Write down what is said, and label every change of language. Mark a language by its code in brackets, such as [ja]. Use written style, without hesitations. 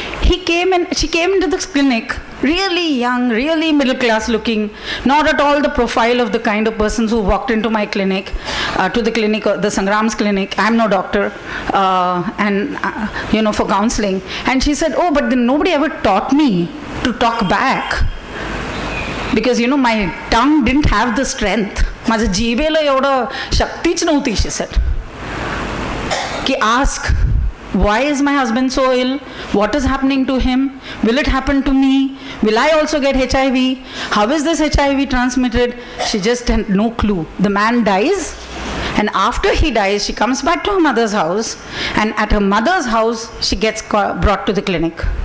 [en] She came into this clinic, really young, really middle class looking, not at all the profile of the kind of persons who walked into my clinic, the SANGRAM's clinic. I'm no doctor, for counseling. And she said, oh, but then nobody ever taught me to talk back. Because, my tongue didn't have the strength. [mr] माझ्या जिभेला एवढं शक्तीच नव्हती, [en] she said. Ki ask, why is my husband so ill? What is happening to him? Will it happen to me? Will I also get HIV? How is this HIV transmitted? She just had no clue. The man dies, and after he dies, she comes back to her mother's house, and at her mother's house, she gets brought to the clinic.